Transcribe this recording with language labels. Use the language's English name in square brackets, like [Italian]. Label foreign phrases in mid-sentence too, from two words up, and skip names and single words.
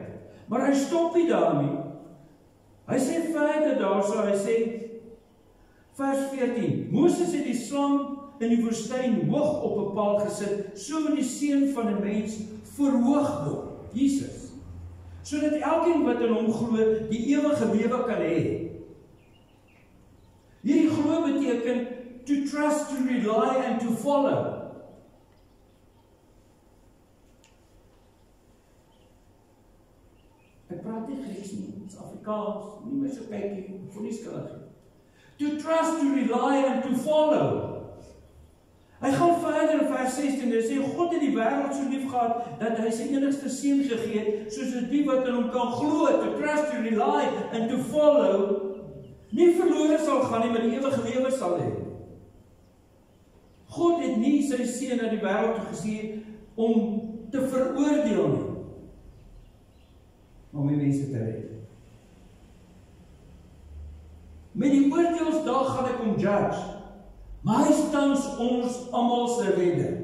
[Afrikaans] Maar hy stop nie daarmee. Hy sê verder daarso, hy sê, vers 14, Moses het die slang in die woestyn hoog op 'n paal gesit, so moet die seun van 'n mens verhoog word, Jesus, sodat elkeen wat in hom glo, die ewige lewe kan hê. Hierdie glo beteken [English] to trust, to rely and to follow. [Afrikaans] Ek praat nie Grieks nie, dit is Afrikaans, nie meer so kyk nie, voel nie skuldig nie. [English] To trust, to rely and to follow. [Afrikaans] Hy gaan verder in vers 16, hy sê, God het die wêreld so lief gehad, dat hy sy enigste seun gegee het, soos die wat in hom kan glo, [English] to trust, to rely and to follow, [Afrikaans] nie verlore sal gaan nie, maar die ewige lewe sal hê. God het nie sy seun na die wêreld toe gestuur om te veroordeel nie, maar om die mense te red. Met die oordeelsdag gaan ek hom judge, maar hy is tans ons almal se redder.